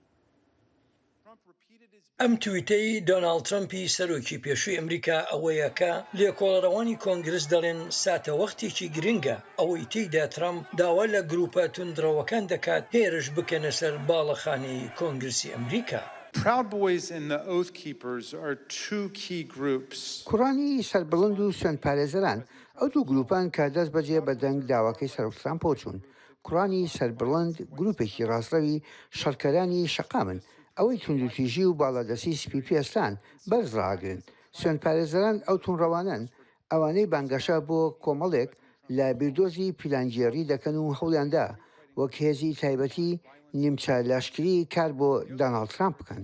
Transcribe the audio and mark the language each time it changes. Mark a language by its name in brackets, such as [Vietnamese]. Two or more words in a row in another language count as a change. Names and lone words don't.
[Central Kurdish] ئەم تویتەی دۆناڵد ترامپی سەرۆکی پێشووی ئەمریکا ئەوەیە کە لێکۆڵەرەوانی کۆنگرس دەڵێن ساتە وەختێکی گرنگە ئەوەی تێیدا ترامپ داوا لە گروپە توندڕەوەکان دەکات هێرش بکەنە سەر باڵەخانەی کۆنگرسی ئەمریکا. [English] Proud Boys and the Oath Keepers are two key groups. [Central Kurdish] کوڕانی سەربڵند و سوێند پارێزەران ئەو دوو گروپان کە دەست بەجێ بە دەنگ داواکەی سەرۆک ترامپ چوون کوڕانی سەربڵند گروپێکی ڕاستڕەوی شەڕکەرانی شەقامن ئەوەی توندوتیژی و باڵادەسی سپی پێستان بەرزڕاگرن سوێن پارێزەران ئەو تونڕەوانن ئەوانەی بانگەشە بۆ کۆمەڵێک لە بیردۆزی پیلانگیێڕی دەکەن و هەوڵیاندا وەک هێزی تایبەتی نیمچە لاشکری کار بۆ دۆناڵد ترامپ بکەن.